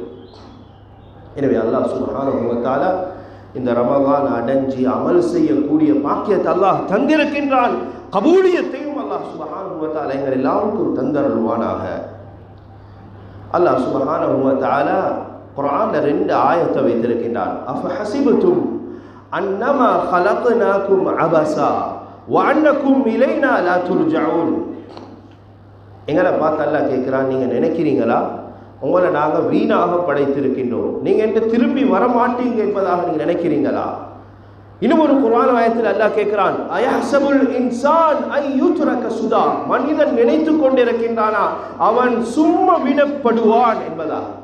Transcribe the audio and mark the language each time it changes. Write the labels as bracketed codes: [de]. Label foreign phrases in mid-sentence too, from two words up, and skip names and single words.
[ta] எனவே [ar] الله سبحانه وتعالى [ta] இந்த ரமதான் அடைஞ்சி அமல் செய்யக்கூடிய பாக்கியத்தை அல்லாஹ் தந்திருக்கின்றான். கபூலியத்தையும் [ar] الله سبحانه وتعالى [ta] எங்கள் எல்லாருக்கும் தந்தருள்வானாக. [ar] الله سبحانه وتعالى [ta] குர்ஆன்ல 2 ஆயத்தை வைத்திருக்கின்றான். [ar] أفحسبتم أنما خلقناكم عبثا وانكم الينا لا ترجعون. [ta] எங்களை பார்த்து அல்லாஹ் கேட்குறான், நீங்கள் நினைக்கிறீங்களா உங்களை நாங்கள் வீணாக படைத்திருக்கின்றோம், நீங்கள் என்கிட்ட திரும்பி வரமாட்டீங்க என்பதாக நீங்கள் நினைக்கிறீங்களா? இன்னும் ஒரு குர்ஆன் ஆயத்தில் அல்லாஹ் கேட்கிறான், [ar] أيحسب الإنسان أن يترك سدى. [ta] மனிதன் நினைத்து கொண்டிருக்கின்றானா அவன் சும்மா விடப்படுவான் என்பதா?